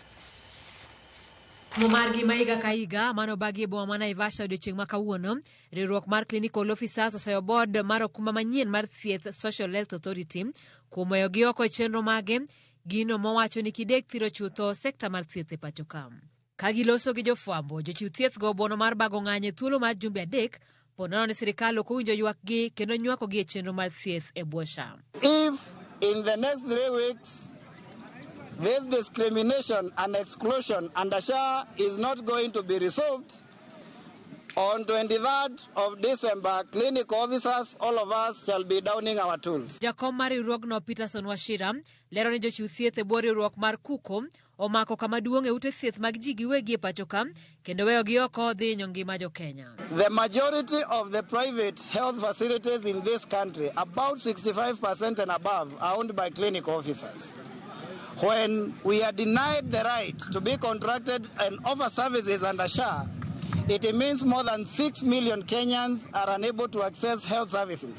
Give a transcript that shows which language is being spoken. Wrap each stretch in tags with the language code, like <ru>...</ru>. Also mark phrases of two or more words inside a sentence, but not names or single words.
<luo>Margi ma higa ka higa mano bagi e boma ma Naivasha odiochieng' ma kawuono, riwruok mar</luo> <en>Clinical Officers</en> <luo>oseyo board mar okumba manyien mar thieth Social Health Authority kuom weyogi oko e chenro mage gino mowacho ni kidek thiro chutho sekta mar thieth e pacho ka. Ka giloso gi jofwambo, jochiw thieth go obuono mar bago ng'anyo e thuolo mar jumbe 3 ponono ni sirikal ok owinjo ywakgi kendo nywakogi e chenro mar thieth e bwo SHA.</luo> <en>If in the next 3 weeks this discrimination and exclusion under SHA is not going to be resolved, on 23rd of December, clinical officers, all of us shall be downing our tools.</en> <luo>Jakom mar riwruogno Peterson Washira lero ni jochiw thieth e bwo riwruok mar Kuko omako kama duong' e ute thieth mag ji giwegi e pacho ka kendo weyogi oko dhi hinyo ngima jo Kenya.</luo> <en>The majority of the private health facilities in this country, about 65% and above, are owned by clinical officers. When we are denied the right to be contracted and offer services under SHA, it means more than 6 million Kenyans are unable to access health services.</en>